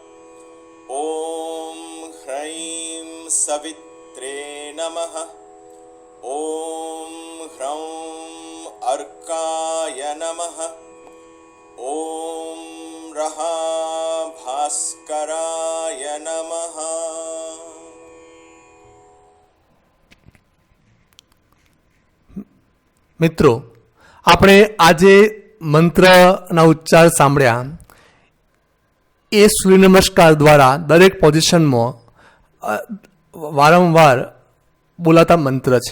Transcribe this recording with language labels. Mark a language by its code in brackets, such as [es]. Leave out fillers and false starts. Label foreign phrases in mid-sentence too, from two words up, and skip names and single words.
[sa] ॐ ह्रैं सवित्रे नमः। ॐ ह्रौं अर्काय नमः। ॐ रहाभास्कराय नमः। [gu] મિત્રો, આપણે આજે મંત્રના ઉચ્ચાર સાંભળ્યા. એ સૂર્ય નમસ્કાર દ્વારા દરેક પોઝિશનમાં વારંવાર બોલાતા મંત્ર છે.